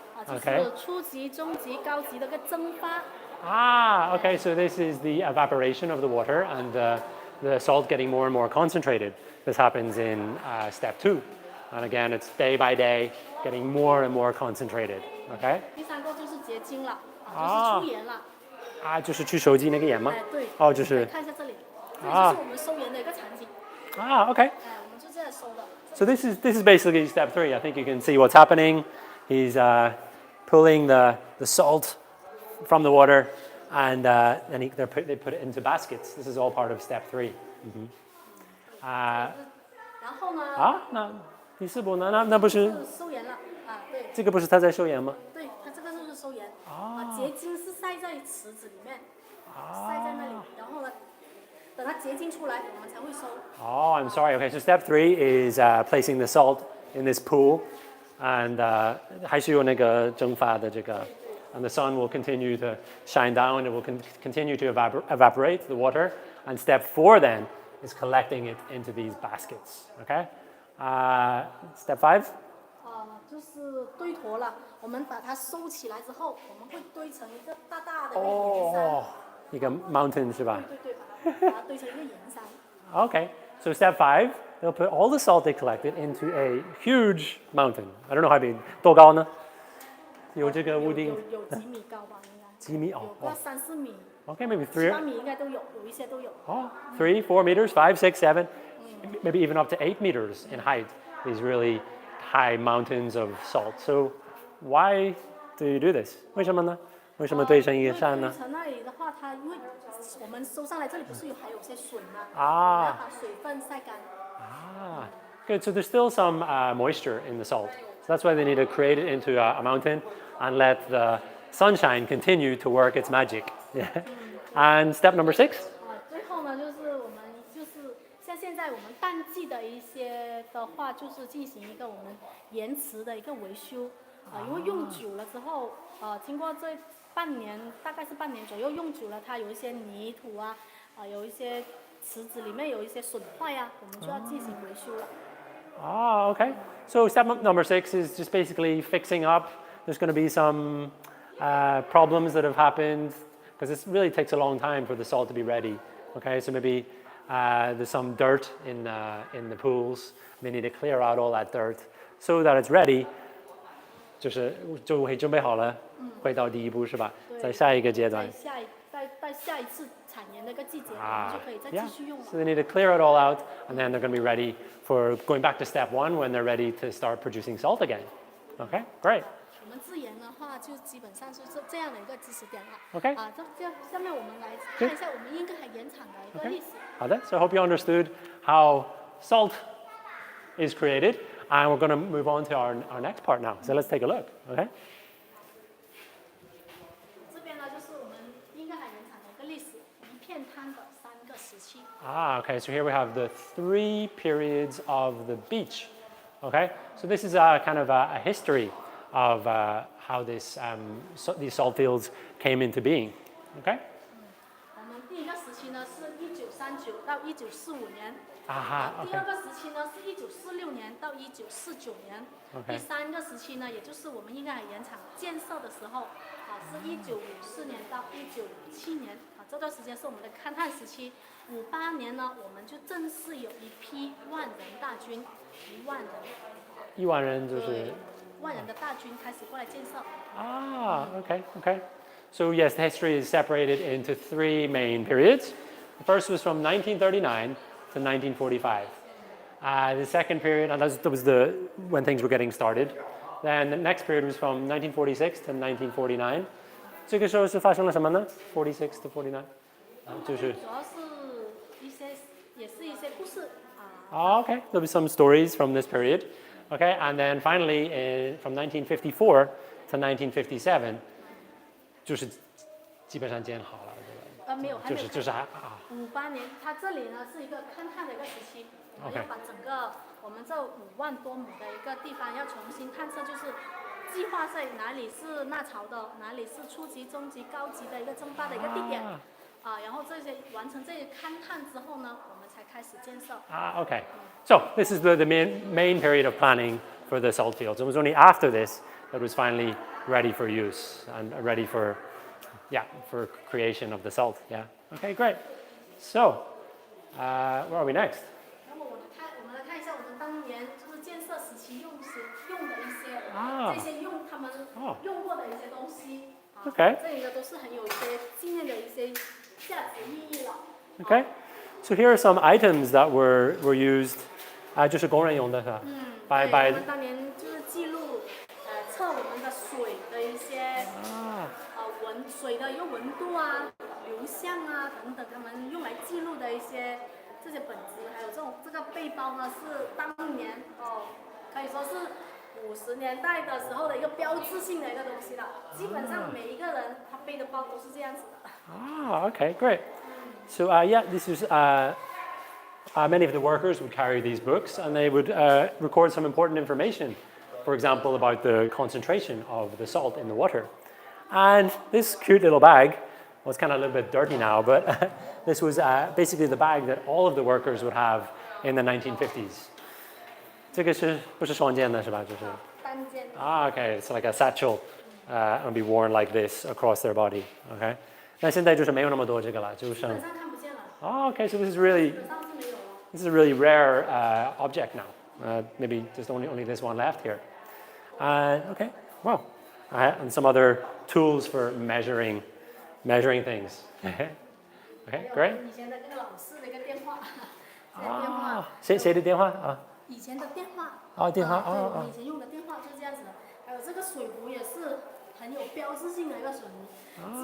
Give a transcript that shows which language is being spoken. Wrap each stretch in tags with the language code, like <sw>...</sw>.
<zh>就是初级、中级、高级的一个蒸发。</zh> <en>Okay, so this is the evaporation of the water and the salt getting more and more concentrated. This happens in step 2. And again, it's day by day getting more and more concentrated. Okay?</en> <zh>第3个就是结晶了，就是出盐了。就是去收集那个盐吗？对。就是。看一下这里，这就是我们收盐的一个场景。</zh> <en>Okay.</en> <zh>我们就这样收的。</zh> <en>So this is basically step 3. I think you can see what's happening. He's pulling the salt from the water, and then they put it into baskets. This is all part of step 3.</en> <zh>然后呢？那第4步呢？那不是收盐了对。这个不是他在收盐吗？对，它这个就是收盐。结晶是晒在池子里面，晒在那里，然后呢，等它结晶出来，我们才会收。</zh> <en>I'm sorry. Okay, so step 3 is placing the salt in this pool, and</en> <zh>还是有那个蒸发的这个。</zh> <en>And the sun will continue to shine down. It will continue to evaporate the water. And step 4 then is collecting it into these baskets. Okay. Step 5.</en> <zh>就是堆坨了。我们把它收起来之后，我们会堆成一个大大的一个盐山。一个 mountain 是吧？对，把它堆成一个盐山。</zh> <en>Okay. So step 5, they'll put all the salt they collected into a huge mountain. I don't know how big.</en> <zh>多高呢？有这个屋顶。有几米高吧，应该。几米？有个3、4米。</zh> <en>Okay, maybe 3.</en> <zh>7、8米应该都有，有一些都有。</zh> <en>3, 4 meters, 5, 6, 7, maybe even up to 8 meters in height. These really high mountains of salt. So why do you do this?</en> <zh>为什么呢？为什么堆成一个山呢？堆成那里的话，它因为我们收上来这里不是还有些水吗？要把水分晒干。</zh> <en>Good. So there's still some moisture in the salt. So that's why they need to create it into a mountain and let the sunshine continue to work its magic. And step number 6.</en> <zh>最后呢，就是我们就是像现在我们淡季的一些的话，就是进行一个我们盐池的一个维修因为用久了之后经过这半年，大概是半年左右用久了，它有一些泥土有一些池子里面有一些损坏我们就要进行维修了。</zh> <en>Okay. So step number 6 is just basically fixing up. There's going to be some problems that have happened because it really takes a long time for the salt to be ready. Okay, so maybe there's some dirt in the pools. They need to clear out all that dirt so that it's ready.</en> <zh>就会准备好了，回到第1步是吧？在下一个阶段。在下一次产盐的一个季节，我们就可以再继续用了。</zh> <en>So they need to clear it all out, and then they're going to be ready for going back to step 1 when they're ready to start producing salt again. Okay, great.</en> <zh>我们自研的话，就基本上就是这样的一个知识点了。</zh> <en>Okay.</en> <zh>这样下面我们来看一下我们英格海盐场的一个历史。好的</zh> <en>So I hope you understood how salt is created, and we're going to move on to our next part now. So let's take a look. Okay.</en> <zh>这边呢就是我们英格海盐场的一个历史，一片滩的3个时期。</zh> <en>Okay. So here we have the 3 periods of the beach. Okay. So this is a kind of a history of how these salt fields came into being. Okay.</en> <zh>我们第一个时期呢是1939到1945年。第</zh> <en>Okay.</en> <zh>二个时期呢是1946年到1949年。第3个时期呢，也就是我们英格海盐场建设的时候，是1954年到1957年。这段时间是我们的勘探时期。58年呢，我们就正式有一批万人大军，1万人。 1万人就是对，万人的大军开始过来建设。</zh> <en>Okay, okay. So yes, the history is separated into 3 main periods. The first was from 1939 to 1945. The second period, and that was when things were getting started. Then the next period was from 1946 to 1949.</en> <zh>这个时候是发生了什么呢？</zh> <en>46 to 49，</en> <zh>就是主要是也是一些故事</zh> <en>Okay, there'll be some stories from this period. Okay, and then finally, from 1954 to 1957,</en> <zh>就是基本上建好了，对吧？没有，还没有。就是 58年，它这里呢是一个勘探的一个时期，我们要把整个我们这5万多亩的一个地方要重新探测，就是计划在哪里是纳槽的，哪里是初级、中级、高级的一个蒸发的一个地点。然后这些完成这些勘探之后呢，我们才开始建设。</zh> <en>Okay. So this is the main period of planning for the salt fields. It was only after this that it was finally ready for use and ready for creation of the salt. Yeah. Okay, great. So, where are we next?</en> <zh>那么我们来看一下我们当年就是建设时期用的一些这些他们用过的一些东西。</zh> <en>Okay.</en> <zh>这里呢都是很有一些纪念的一些价值意义了。</zh> <en>Okay. So here are some items that were used.</en> <zh>就是工人用的是吧？我们当年就是记录测我们的水的一些水的一个温度啊、流向啊等等，他们用来记录的一些这些本子，还有这个背包呢是当年可以说是50年代的时候的一个标志性的一个东西了。基本上每一个人他背的包都是这样子的。</zh> <en>Okay, great. So this is many of the workers would carry these books, and they would record some important information. For example, about the concentration of the salt in the water. And this cute little bag was kind of a little bit dirty now, but this was basically the bag that all of the workers would have in the 1950s.</en> <zh>这个是不是双肩的是吧？就是单肩。</zh> <en>Okay, it's like a satchel, and be worn like this across their body. Okay.</en> <zh>那现在就是没有那么多这个了，就剩。基本上看不见了。</zh> <en>Okay, so this is a really rare object now. Maybe just only this one left here. Okay, wow. And some other tools for measuring things. Okay, great.</en> <zh>以前的那个老师的一个电话。电话。谁的电话啊？以前的电话。电话。对，我们以前用的电话就是这样子的。还有这个水壶也是很有标志性的一个水壶。</zh>